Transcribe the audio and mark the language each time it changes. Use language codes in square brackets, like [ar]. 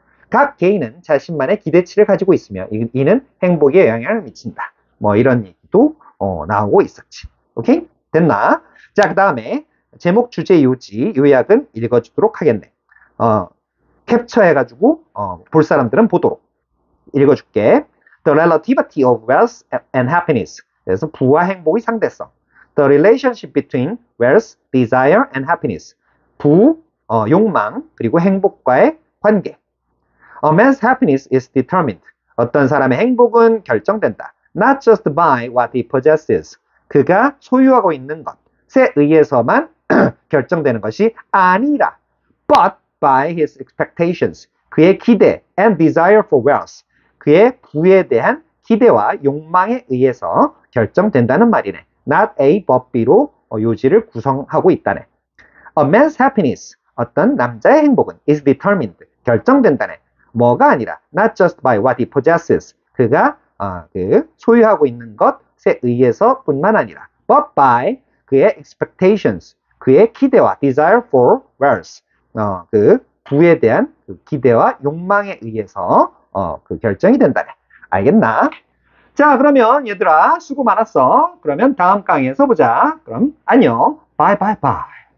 [ko] 각 개인은 자신만의 기대치를 가지고 있으며 이는 행복에 영향을 미친다. 뭐 이런 얘기도 나오고 있었지. 오케이? 됐나? 자, 그 다음에 제목, 주제, 요지, 요약은 읽어주도록 하겠네. 캡처해가지고 볼 사람들은 보도록 읽어줄게. [en] The relativity of wealth and happiness. [ko] 그래서 부와 행복의 상대성. [en] The relationship between wealth, desire, and happiness. [ko] 부, 욕망, 그리고 행복과의 관계. [en] A man's happiness is determined. [ko] 어떤 사람의 행복은 결정된다. [en] Not just by what he possesses. [ko] 그가 소유하고 있는 것에 의해서만 결정되는 것이 아니라 but by his expectations. [en] 그의 기대 and desire for wealth. [ko] 그의 부에 대한 기대와 욕망에 의해서 결정된다는 말이네. [en] Not A but B로 요지를 구성하고 있다네. A man's happiness. [ko] 어떤 남자의 행복은 is determined. 결정된다네. [en] 뭐가 아니라 not just by what he possesses. [ko] 그가 그 소유하고 있는 것에 의해서 뿐만 아니라 but by 그의 expectations. [en] 그의 기대와 desire for wealth. [ko] 그 부에 대한 그 기대와 욕망에 의해서 그 결정이 된다네. 알겠나? 자, 그러면 얘들아 수고 많았어. 그러면 다음 강의에서 보자. 그럼 안녕. 바이바이바이.